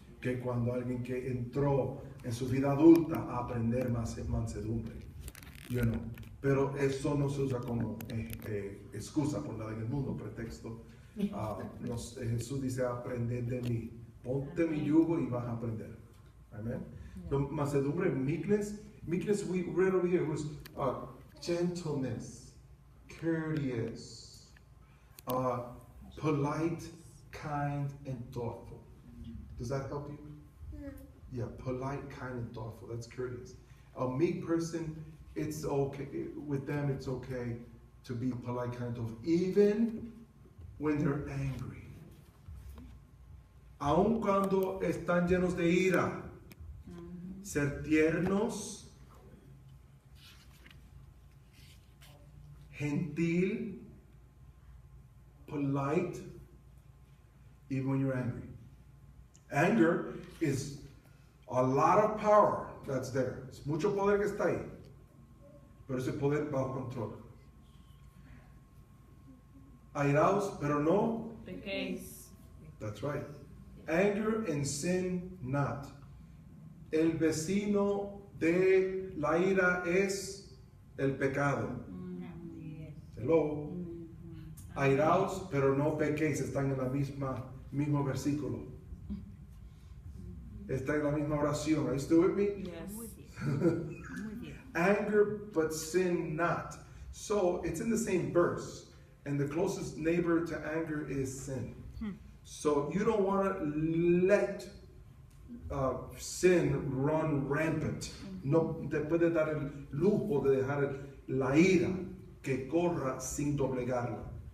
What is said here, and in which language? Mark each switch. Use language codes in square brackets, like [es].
[es] Que cuando alguien que entró en su vida adulta a aprender más mansedumbre. [en] You know. [es] Pero eso no se usa como excusa por nada en el mundo, pretexto. Jesús dice, aprended de mí. Ponte mi yugo y vas a aprender. Amen. [en] Mansedumbre, meekness, we read over here, was gentleness, courteous, polite, kind, and thoughtful. Does that help you? Yeah, polite, kind, and thoughtful. That's courteous. A meek person, it's okay. With them, it's okay to be polite, kind, and thoughtful, even when they're angry. [es] Aun cuando están llenos de ira. Ser tiernos, gentil, [en] polite, even when you're angry. Anger is a lot of power that's there. [es] Es mucho poder que está ahí. Pero ese poder bajo control. Airaos, pero no. Pequéis. [en] That's right. Anger and sin not. [es] El vecino de la ira es el pecado. Hello. Airaos, pero no pequéis. Están en la mismo versículo. Están en la misma oración. [en] Are you still with me? Yes. Anger, but sin not. So it's in the same verse. And the closest neighbor to anger is sin. So you don't want to let sin run rampant. [es] No te puede dar el lujo de dejar la ira que corra sin doblegarla.